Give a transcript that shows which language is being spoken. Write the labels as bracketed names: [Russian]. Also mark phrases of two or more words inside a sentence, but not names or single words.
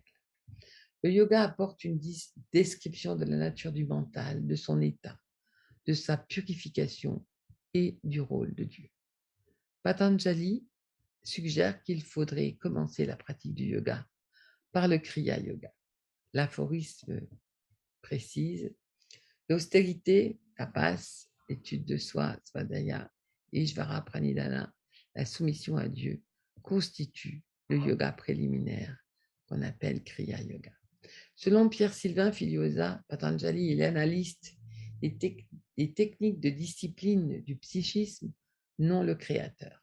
[French] Le yoga apporte une description de la nature du mental, de son état, de sa purification et du rôle de Dieu. Patanjali suggère qu'il faudrait commencer la pratique du yoga par le Kriya Yoga. L'aphorisme précise l'austérité, tapas, l'étude de soi, [Sanskrit] svadhyaya, ishvara pranidhana, [French] la soumission à Dieu, constitue le yoga préliminaire qu'on appelle Kriya Yoga. Selon Pierre-Sylvain Filiosa, Patanjali est l'analyste des techniques de discipline du psychisme, non le créateur.